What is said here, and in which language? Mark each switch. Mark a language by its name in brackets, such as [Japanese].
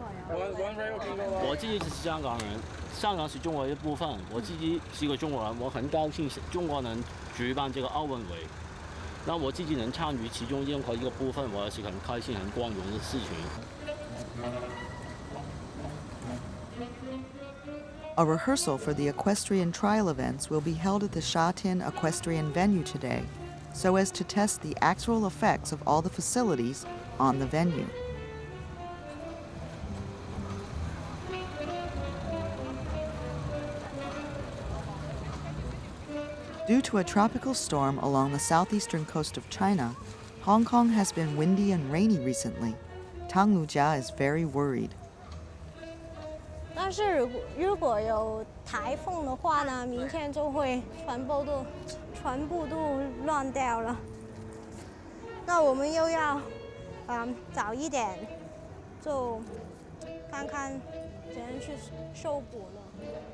[Chinese] 我自己是香港人，香港是中国的一部分。我自己是个中国人，我很高兴中国能举办这个奥运会。那我自己能参与其中任何一个部分，我也是很开心、很光荣的事情。 [English] A rehearsal for the equestrian trial events will be held at the Shatian equestrian venue today, so as to test the actual effects of all the facilities on the venue. Due to a tropical storm along the southeastern coast of China, Hong Kong has been windy and rainy recently. Tang Lujia is very worried. [Chinese] 但是如果有台风的话呢，明天就会全部都乱掉了。那我们又要早一点，就看看怎样去修补了。